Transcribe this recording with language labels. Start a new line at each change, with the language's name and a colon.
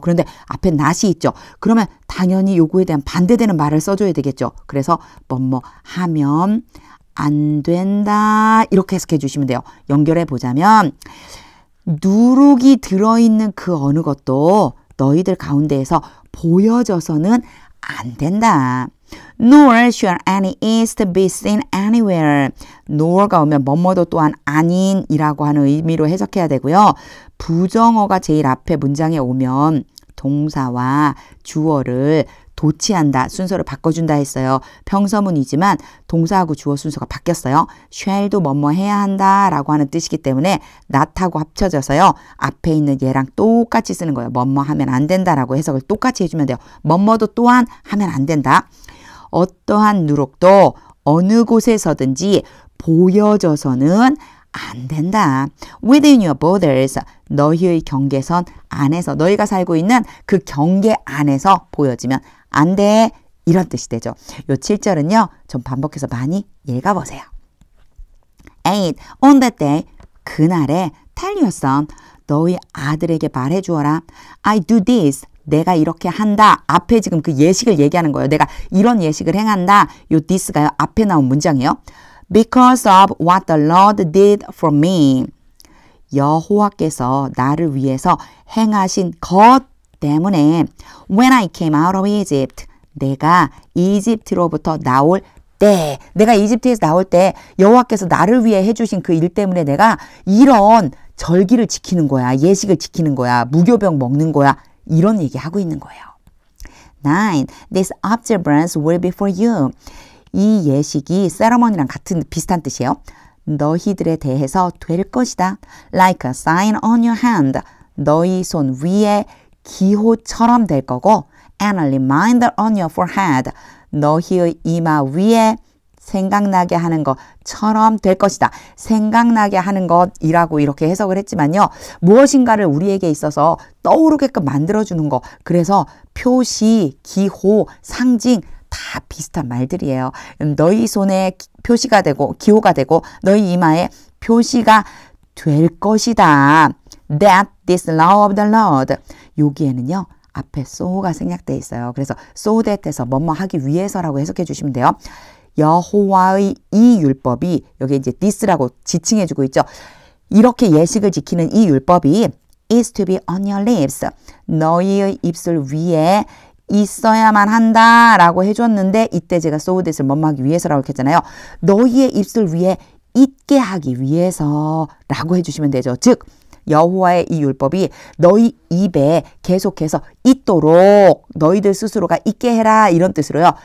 Korean: 그런데 앞에 not이 있죠. 그러면 당연히 요거에 대한 반대되는 말을 써줘야 되겠죠. 그래서 뭐뭐 하면 안 된다 이렇게 해석해 주시면 돼요. 연결해 보자면 누룩이 들어있는 그 어느 것도 너희들 가운데에서 보여져서는 안 된다.
English: Nor shall any yeast be seen anywhere.
Korean: nor가 오면 뭐뭐도 또한 아닌이라고 하는 의미로 해석해야 되고요. 부정어가 제일 앞에 문장에 오면 동사와 주어를 도치한다. 순서를 바꿔준다 했어요. 평서문이지만 동사하고 주어 순서가 바뀌었어요. shall도 뭐뭐 해야 한다 라고 하는 뜻이기 때문에 not하고 합쳐져서요. 앞에 있는 얘랑 똑같이 쓰는 거예요. 뭐뭐 하면 안 된다라고 해석을 똑같이 해주면 돼요. 뭐뭐도 또한 하면 안 된다. 어떠한 누룩도 어느 곳에서든지 보여져서는 안 된다.
English: Within your borders,
Korean: 너희의 경계선 안에서, 너희가 살고 있는 그 경계 안에서 보여지면 안 돼. 이런 뜻이 되죠. 요 7절은요. 좀 반복해서 많이 읽어보세요. 8.
English: On that day,
Korean: 그날에
English: tell your son,
Korean: 너희 아들에게 말해주어라.
English: I do this.
Korean: 내가 이렇게 한다. 앞에 지금 그 예식을 얘기하는 거예요. 내가 이런 예식을 행한다. 요 this가요. 앞에 나온 문장이에요.
English: Because of what the Lord did for me.
Korean: 여호와께서 나를 위해서 행하신 것 때문에
English: When I came out of Egypt.
Korean: 내가 이집트로부터 나올 때, 내가 이집트에서 나올 때 여호와께서 나를 위해 해주신 그 일 때문에 내가 이런 절기를 지키는 거야. 예식을 지키는 거야. 무교병 먹는 거야. 이런 얘기하고 있는 거예요. 9.
English: This observance will be for you.
Korean: 이 예식이 세러머니랑 같은 비슷한 뜻이에요. 너희들에 대해서 될 것이다.
English: Like a sign on your hand.
Korean: 너희 손 위에 기호처럼 될 거고.
English: And a reminder on your forehead.
Korean: 너희의 이마 위에 생각나게 하는 것처럼 될 것이다. 생각나게 하는 것이라고 이렇게 해석을 했지만요. 무엇인가를 우리에게 있어서 떠오르게끔 만들어주는 거. 그래서 표시, 기호, 상징 다 비슷한 말들이에요. 너희 손에 표시가 되고 기호가 되고 너희 이마에 표시가 될 것이다.
English: That this law of the Lord.
Korean: 여기에는요. 앞에 so가 생략되어 있어요. 그래서 so that에서 뭐뭐 하기 위해서라고 해석해 주시면 돼요. 여호와의 이 율법이 여기 이제 this라고 지칭해 주고 있죠. 이렇게 예식을 지키는 이 율법이
English: is to be on your lips.
Korean: 너희의 입술 위에 있어야만 한다라고 해줬는데 이때 제가 so that을 뭐뭐 하기 위해서라고 했잖아요. 너희의 입술 위에 있게 하기 위해서라고 해주시면 되죠. 즉 여호와의 이 율법이 너희 입에 계속해서 있도록 너희들 스스로가 있게 해라 이런 뜻으로요.